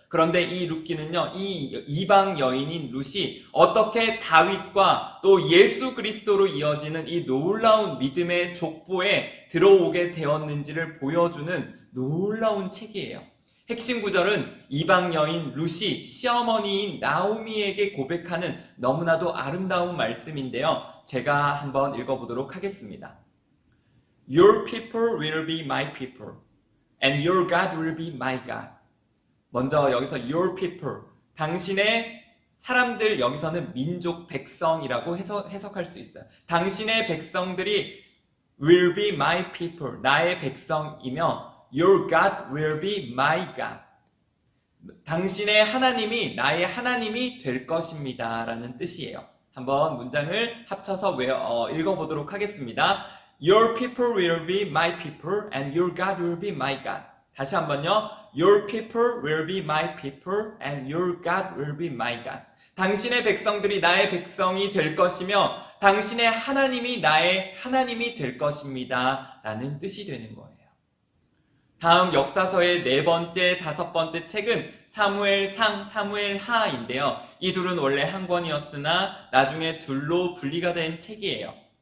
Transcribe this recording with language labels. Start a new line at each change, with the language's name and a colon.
Korean: 그런데 이 룻기는요, 이 이방 여인인 룻이 어떻게 다윗과 또 예수 그리스도로 이어지는 이 놀라운 믿음의 족보에 들어오게 되었는지를 보여주는 놀라운 책이에요. 핵심 구절은 이방 여인 룻이 시어머니인 나오미에게 고백하는 너무나도 아름다운 말씀인데요. 제가 한번 읽어보도록 하겠습니다.
English: Your people will be my people, and your God will be my God.
Korean: 먼저 여기서
English: your people,
Korean: 당신의 사람들, 여기서는 민족, 백성이라고 해석할 수 있어요. 당신의 백성들이
English: will be my people,
Korean: 나의 백성이며
English: your God will be my God.
Korean: 당신의 하나님이 나의 하나님이 될 것입니다 라는 뜻이에요. 한번 문장을 합쳐서 읽어보도록 하겠습니다.
English: Your people will be my people and your God will be my God.
Korean: 다시 한번요.
English: Your people will be my people and your God will be my God.
Korean: 당신의 백성들이 나의 백성이 될 것이며 당신의 하나님이 나의 하나님이 될 것입니다 라는 뜻이 되는 거예요. 다음 역사서의 네 번째, 다섯 번째 책은 사무엘상, 사무엘하인데요. 이 둘은 원래 한 권이었으나 나중에 둘로 분리가 된 책이에요.